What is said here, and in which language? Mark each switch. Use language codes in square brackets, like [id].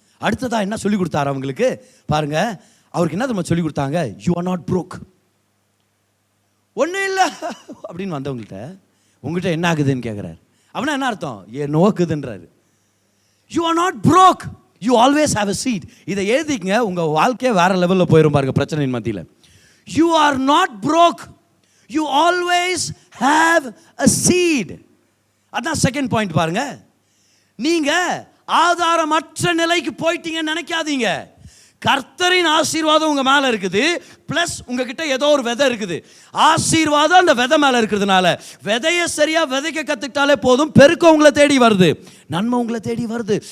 [ta] அடுத்ததா என்ன சொல்லிக் கொடுத்தார் அவங்களுக்கு பாருங்க. அவருக்கு என்ன தெரியுமா சொல்லிக் கொடுத்தாங்க? [en] You are not broke. [ta] ஒன்றும் இல்லை அப்படின்னு வந்தவங்கள்ட்ட உங்கள்கிட்ட என்ன ஆகுதுன்னு கேட்குறாரு. அப்படின்னா என்ன அர்த்தம்? நோக்குதுன்றாரு. [en] You are not broke, you always have a seed. [ta] இதை எழுதிக்கங்க, உங்கள் வாழ்க்கையே வேற லெவலில் போயிடும் பாருங்க பிரச்சனையின் மத்தியில். [en] You are not broke, you always have a seed. [ta] அதான் செகண்ட் பாயிண்ட் பாருங்க. நீங்க ஆதாரமற்ற நிலைக்கு போயிட்டீங்கன்னு நினைக்காதீங்க. கர்த்தரின் ஆசீர்வாதம் உங்க மேல இருக்குது, பிளஸ் உங்ககிட்ட ஏதோ ஒரு விதை இருக்குது. ஆசீர்வாதம் அந்த விதை மேல இருக்கிறதுனால விதையை சரியா விதைக்க கத்துக்கிட்டாலே போதும், பெருக்கம் உங்களை தேடி வருது, நன்மை உங்களை தேடி வருது.